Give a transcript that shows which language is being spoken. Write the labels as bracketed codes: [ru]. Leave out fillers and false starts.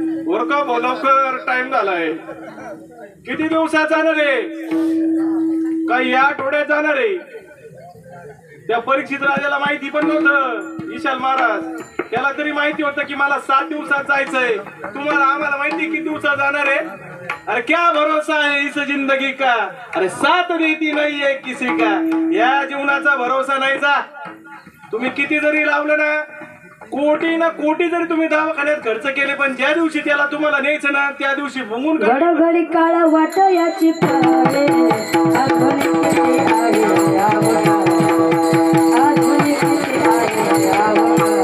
[mr] वरका लवकर, टाइम झालाय. किती दिवसात जाणार आहे? काही या आठवड्यात जाणार आहे? त्या परीक्षित राजाला माहिती पण नव्हतं. विशाल महाराज त्याला तरी माहिती होतं की मला 7 दिवसात जायचंय. तुम्हाला आम्हाला माहिती किती दिवसात जाणार आहे? [hi] अरे क्या भरोसा है इस जिंदगी का, अरे साथ देती नहीं है किसी का. [mr] या जीवनाचा भरोसा नाही. जा तुम्ही किती जरी लावलं ना, कोटी जरी तुम्ही दवाखान्यात खर्च केले, पण ज्या दिवशी त्याला तुम्हाला न्यायचं ना, त्या दिवशी भुंगून घडघडी काळ वाट याची पाळे, आठवणी किती आहे आवडा, आठवणी किती आहे आवडा.